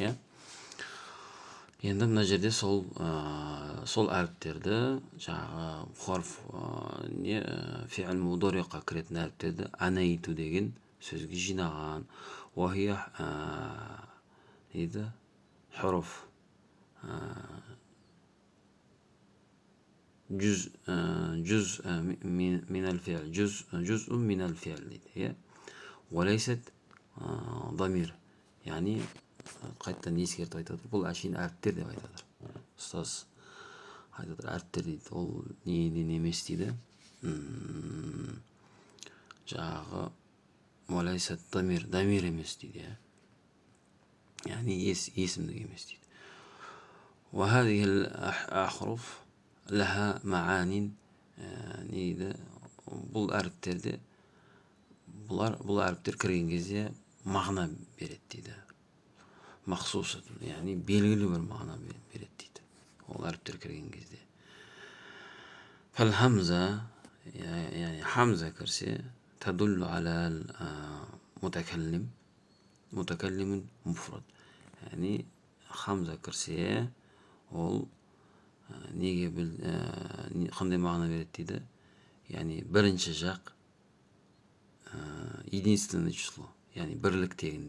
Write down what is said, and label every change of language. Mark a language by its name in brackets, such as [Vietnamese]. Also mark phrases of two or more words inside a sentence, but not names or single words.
[Kazakh] Енді мына жерде сол әріптерді жаңағы хорф фи'л мудориқа кіретін әріптерді анайту деген сөзге жинаған. [Arabic] Уахия дейді хуруф جزء من الفعل جزء من الفعل дейді. وليست ضمير, [Kazakh] яғни қайттан ескертіп айтады. Бұл әшейін әріптер деп айтады. Ұстаз айтады, әріптер дейді. Ол неден емес дейді. Жаңағы [Arabic] وليست ضمير, [Kazakh] дамир емес дейді. Яғни есімдік емес дейді. [Arabic] وهذه الأحرف لها معان дейді. [Kazakh] Бұл әріптерде бұл әріптер кірген кезде мағына береді дейді. Махсус, яғни белгілі бір мағына береді дейді. Ол әріптер кірген кезде. Фал-хамза, яғни хамза кірсе, [Arabic] تدل على المتكلم, متكلم مفرد. [Kazakh] Яғни хамза кірсе, ол неге қандай мағына береді дейді. Яғни бірінші жақ [Russian] единственное число, [Kazakh] яғни бірлік тегінде.